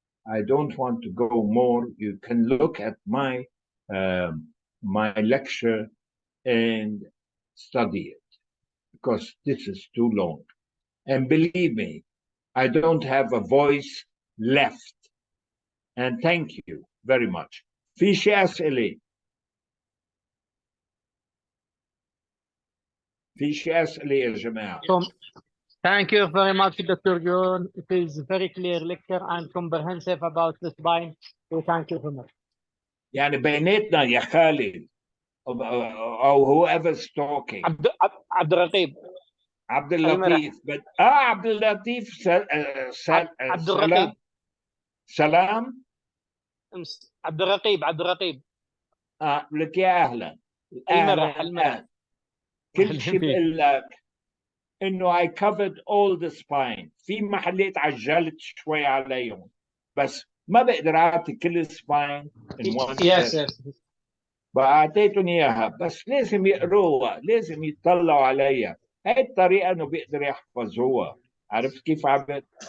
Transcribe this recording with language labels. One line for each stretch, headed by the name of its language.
English: I don't want to go more. You can look at my my lecture and study it, because this is too long. And believe me, I don't have a voice left. And thank you very much.
Arabic: في شيء أسئلة؟ في شيء أسئلة يا جماعة؟
English: Thank you very much, Dr. Jone. It is a very clear lecture and comprehensive about the spine. So thank you very much.
Arabic: يعني بيناتنا يا خالد أو
English: whoever's talking.
Arabic: عبد الرقيب. عبد اللطيف. عبد اللطيف. عبد الرقيب. سلام. عبد الرقيب. لك يا أهلا. المرة. كل شيء بقول لك إنه
English: I covered all the spine.
Arabic: في محلات عجلت شوي عليهم، بس ما بقدر أعطي كل
English: spine in one session.
Arabic: فأعطيتهم إياها، بس لازم يقروها، لازم يطلعوا عليها. هاي الطريقة إنه بيقدر يحفظوها. عرفت كيف عبد؟